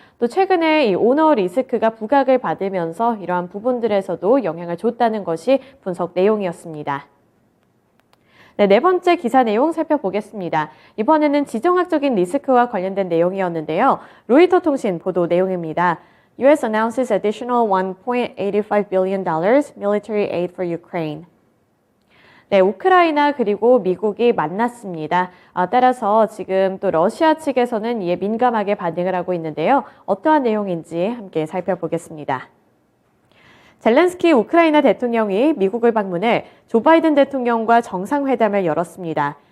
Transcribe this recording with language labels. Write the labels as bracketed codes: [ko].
[ko] 또 최근에 이 오너 리스크가 부각을 받으면서 이러한 부분들에서도 영향을 줬다는 것이 분석 내용이었습니다. 네 번째 기사 내용 살펴보겠습니다. 이번에는 지정학적인 리스크와 관련된 내용이었는데요. 로이터 통신 보도 내용입니다. [en] U.S. announces additional $1.85 billion military aid for Ukraine. [ko] 네, 우크라이나 그리고 미국이 만났습니다. 따라서 지금 또 러시아 측에서는 이에 민감하게 반응을 하고 있는데요. 어떠한 내용인지 함께 살펴보겠습니다. 젤렌스키 우크라이나 대통령이 미국을 방문해 조 바이든 대통령과 정상회담을 열었습니다.